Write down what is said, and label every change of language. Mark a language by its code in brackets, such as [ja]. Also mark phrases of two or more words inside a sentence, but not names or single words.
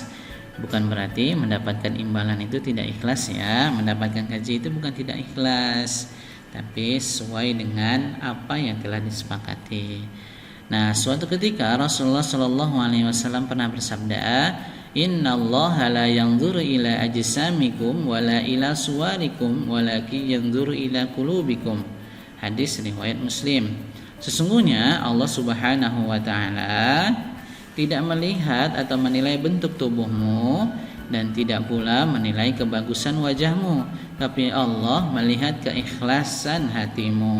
[id] Bukan berarti mendapatkan imbalan itu tidak ikhlas ya. Mendapatkan gaji itu bukan tidak ikhlas, tapi sesuai dengan apa yang telah disepakati. Nah, suatu ketika Rasulullah SAW pernah bersabda, [ar] إن الله لا ينظر إلى أجسامكم ولا إلى صوركم ولكن ينظر إلى قلوبكم. [id] Hadis riwayat Muslim. Sesungguhnya Allah [ar] سبحانه وتعالى [id] tidak melihat atau menilai bentuk tubuhmu dan tidak pula menilai kebagusan wajahmu, tapi Allah melihat keikhlasan hatimu.